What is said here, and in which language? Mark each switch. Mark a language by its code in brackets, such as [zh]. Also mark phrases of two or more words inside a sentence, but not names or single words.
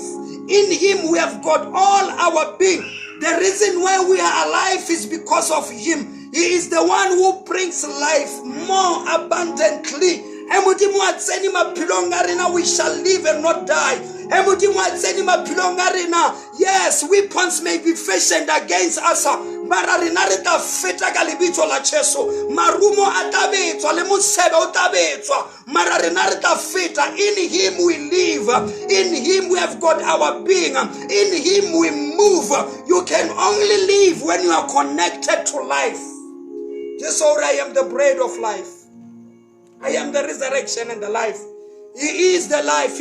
[en] In him we have got all our being. The reason why we are alive is because of him. He is the one who brings life more abundantly. We shall live and not die. Yes, weapons may be fashioned against us. [tn] Marumo atabetswa le mosebe o tabetswa. Mara rena re tla feta. [en] In him we live. In him we have got our being. In him we move. You can only live when you are connected to life. Just so I am the bread of life. I am the resurrection and the life. He is the life.